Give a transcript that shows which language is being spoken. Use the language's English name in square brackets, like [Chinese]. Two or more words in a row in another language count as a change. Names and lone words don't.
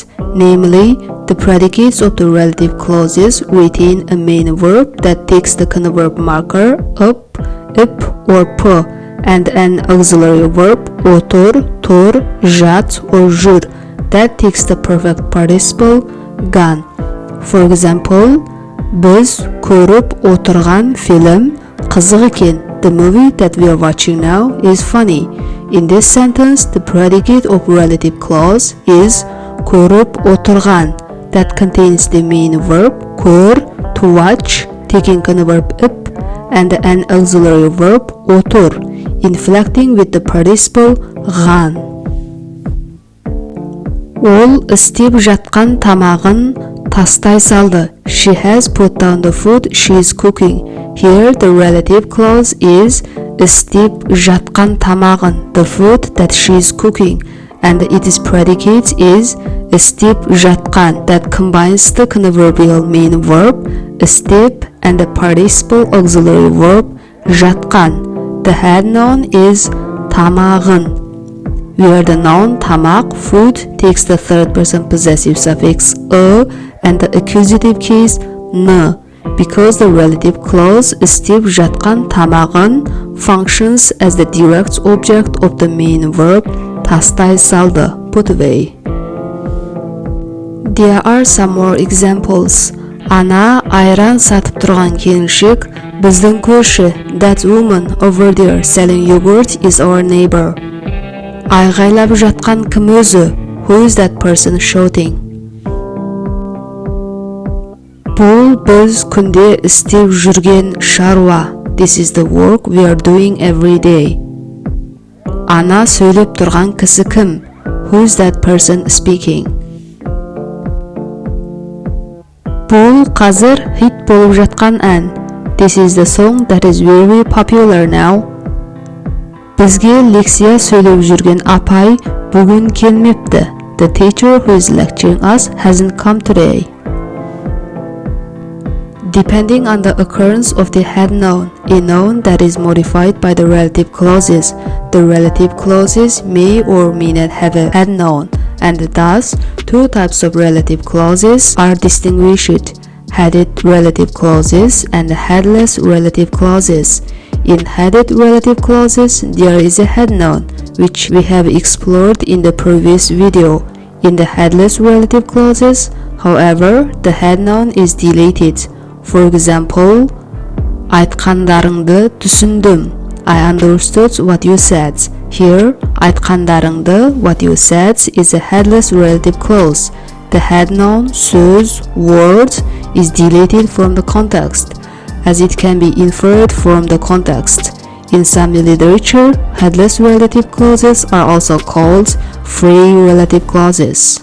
[English] Namely, the predicates of the relative clauses retain a main verb that takes the converb marker up, ip, or p, and an auxiliary verb otor, tor, jat, or jur that takes the perfect participle gone. For example, [Kazakh] biz көріп отырған film қызық екен. [English] The movie that we are watching now is funny. In this sentence, the predicate of relative clause is [Kazakh] көріп отырған [English] that contains the main verb kör, to watch, taking converb ip, and an auxiliary verb otur, inflecting with the participle ған. [Kazakh] Ол істеп жатқан тамағын тастай салды. [English] She has put down the food she is cooking. Here the relative clause is [Kazakh] істеп жатқан тамағын, [English] the food that she is cooking, and its predicate is [Kazakh] істеп жатқан [English] that combines the converbial main verb істеп and the participle auxiliary verb жатқан. The head noun is тамағын, where the noun tamak, food, takes the third person possessive suffix and the accusative case n, because the relative clause [Kazakh] істеп жатқан тамағын [English] functions as the direct object of the main verb [Kazakh] тастай салды, [English] put away. There are some more examples. [Kazakh] Ана айран сатып тұрған келіншек біздің көрші. [English] That woman over there selling yogurt is our neighbor. [Kazakh] Айғайлап жатқан кім өзі? [English] Who is that person shouting? [Kazakh] Бұл біз күнде істеп жүрген шаруа. [English] This is the work we are doing every day. [Kazakh] Ана сөйлеп тұрған кісі кім? [English] Who is that person speaking? [Kazakh] Бұл қазір хит болып жатқан ән. [English] This is the song that is very popular now. [Kazakh] Бізге лекция сөйлеп жүрген апай бүгін келмепті. [English] The teacher who is lecturing us hasn't come today. Depending on the occurrence of the head noun, a noun that is modified by the relative clauses, the relative clauses may or may not have a head noun, and thus two types of relative clauses are distinguished: headed relative clauses and headless relative clauses. In headed relative clauses, there is a head noun, which we have explored in the previous video. In the headless relative clauses, however, the head noun is deleted. For example, [Kazakh] айтқандарыңды түсіндім. [English] I understood what you said. Here, [Kazakh] айтқандарыңды, [English] what you said, is a headless relative clause. The head noun, söz, word, is deleted from the context, as it can be inferred from the context. In some literature, headless relative clauses are also called free relative clauses.